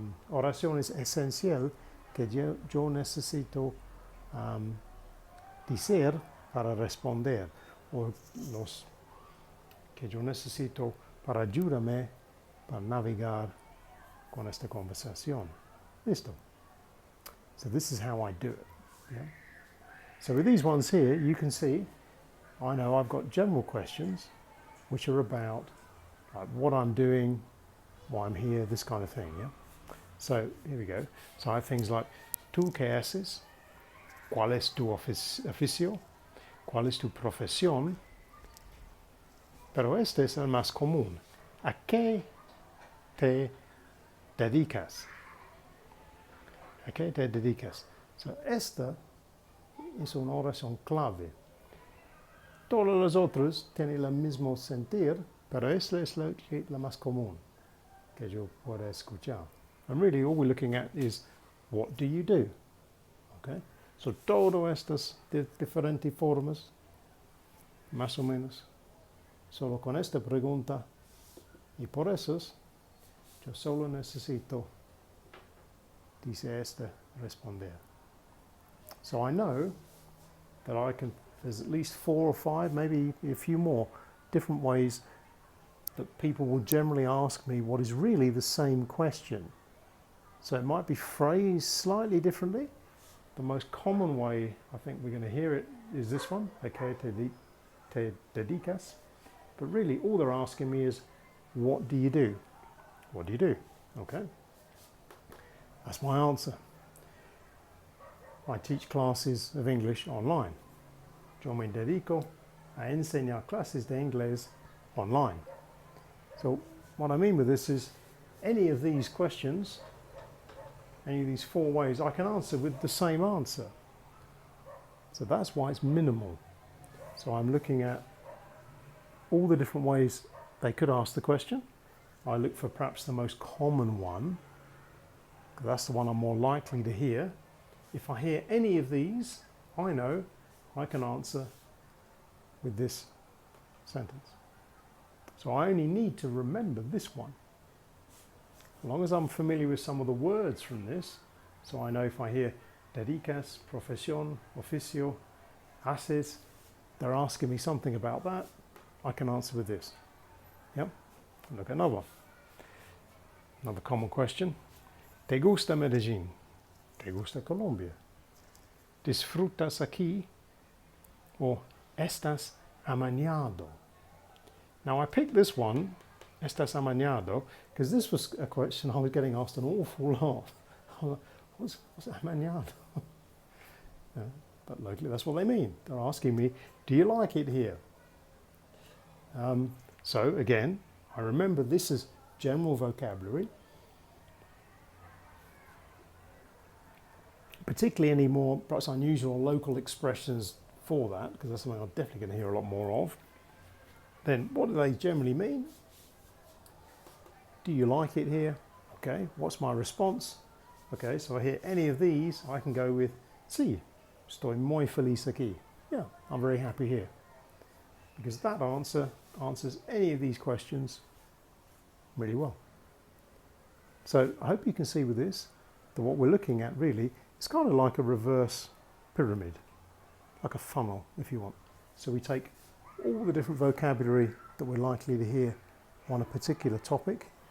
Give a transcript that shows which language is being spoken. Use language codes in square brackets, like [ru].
[es] oraciones esenciales que yo necesito decir para responder, o los que yo necesito para ayudarme para navegar con esta conversación. [en] Listo. So this is how I do it. Yeah? So with these ones here, you can see, I know I've got general questions which are about what I'm doing, why I'm here, this kind of thing. Yeah. So here we go. So I have things like, [es] ¿tú qué haces? ¿Cuál es tu oficio? ¿Cuál es tu profesión? Pero este es el más común. ¿A qué te dedicas? ¿A qué te dedicas? So esta es una oración clave. Todas las otras tienen el mismo sentido, pero esta es la más común que yo pueda escuchar. [en] And really all we're looking at is, what do you do? Okay? [es] So todas estas diferentes formas, más o menos, solo con esta pregunta, y por eso yo solo necesito, dice esta, responder. [en] So I know that there's at least 4 or 5, maybe a few more, different ways that people will generally ask me what is really the same question. So it might be phrased slightly differently. The most common way I think we're going to hear it is this one, [es] ¿a qué te dedicas? [en] But really all they're asking me is, what do you do? What do you do? Okay. That's my answer. I teach classes of English online. [es] Yo me dedico a enseñar clases de inglés online. [en] So what I mean with this is, any of these questions, any of these 4 ways, I can answer with the same answer. So that's why it's minimal. So I'm looking at all the different ways they could ask the question. I look for perhaps the most common one, because that's the one I'm more likely to hear. If I hear any of these, I know I can answer with this sentence. So I only need to remember this one. As long as I'm familiar with some of the words from this, so I know if I hear dedicas, profesión, oficio, haces, they're asking me something about that, I can answer with this. Yep. Look at another one. Another common question. [es] ¿Te gusta Medellín? ¿Te gusta Colombia? disfrutas aquí, or estás amañado. [en] Now I picked this one, [es] estás amañado, [en] because this was a question I was getting asked an awful lot. What's amañado? Yeah, but locally that's what they mean. They're asking me, do you like it here? So again, I remember this is general vocabulary. Particularly any more perhaps unusual local expressions for that, because that's something I'm definitely going to hear a lot more of. Then what do they generally mean? Do you like it here? Okay, what's my response? Okay, so I hear any of these, I can go with [es] sí, estoy muy feliz aquí. [en] Yeah, I'm very happy here. Because that answer answers any of these questions really well. So I hope you can see with this that what we're looking at really is kind of like a reverse pyramid, like a funnel if you want. So we take all the different vocabulary that we're likely to hear on a particular topic.